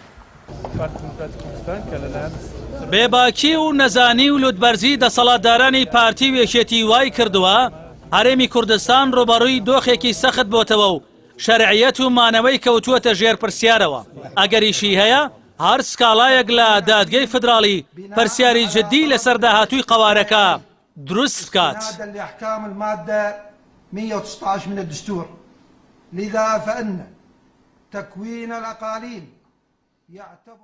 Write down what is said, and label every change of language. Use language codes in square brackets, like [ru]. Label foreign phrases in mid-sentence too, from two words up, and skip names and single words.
[ckb] بێباکی و نەزانی و لوتبەرزی دەسەڵاتدارانی پارتی و یەکێتی وای کردووە هەرێمی کوردستان ڕۆبەڕووی دۆخێکی سەخت بۆتەوە و شەرعیەت و مانەوەی کەوتووەتە ژێر پرسیارەوە ئەگەریشی هەیە هەر سکاڵایەک لە دادگەی فیدراڵی پرسیاری جدی لەسەر داهاتووی قەوارەکە دروست بکات. [ar] لأحكام المادة 119 من الدستور لذا فإن تكوين الأقاليم يعتبر